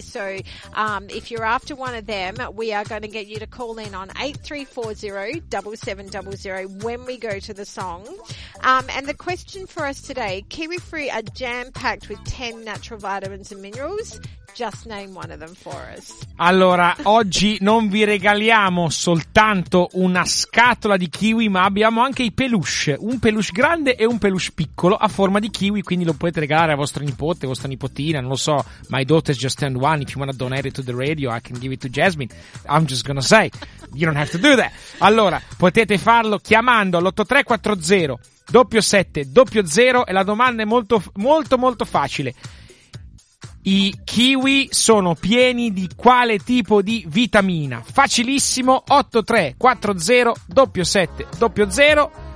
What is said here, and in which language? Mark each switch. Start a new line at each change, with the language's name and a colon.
English: So if you're after one of them, we are going to get you to call in on 8340-7700 when we go to the song. And the question for us today, kiwi fruit are jam-packed with 10 natural vitamins and minerals. Just name one of them for us.
Italian: Allora, oggi non vi regaliamo soltanto una scatola di kiwi, ma abbiamo anche i peluche. Un peluche grande e un peluche piccolo a forma di kiwi, quindi lo potete regalare a vostro nipote, vostra nipotina, non lo so.
English: My daughter's just turned one. If you wanna donate it to the radio, I can give it to Jasmine. I'm just gonna say, you don't have to do that.
Italian: Allora, potete farlo chiamando all'8340-7700 e la domanda è molto, molto, molto facile. I kiwi sono pieni di quale tipo di vitamina? Facilissimo, 8340-7700.